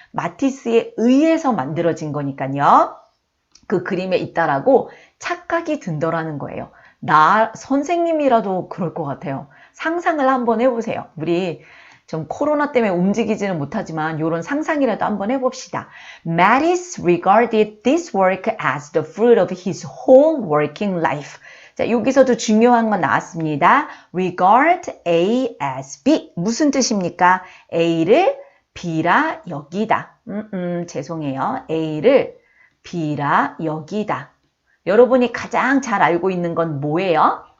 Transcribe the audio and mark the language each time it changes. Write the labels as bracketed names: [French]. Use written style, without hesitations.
[Korean] 마티스에 의해서 만들어진 거니까요. 그 그림에 있다라고 착각이 든더라는 거예요. 나 선생님이라도 그럴 것 같아요. 상상을 한번 해보세요. 우리 좀 코로나 때문에 움직이지는 못하지만 이런 상상이라도 한번 해봅시다. [English] Matisse regarded this work as the fruit of his whole working life. [Korean] 자, 여기서도 중요한 건 나왔습니다. [English] regard A as B. [Korean] 무슨 뜻입니까? A를 B라 여기다. 죄송해요. A를 B라 여기다. 여러분이 가장 잘 알고 있는 건 뭐예요?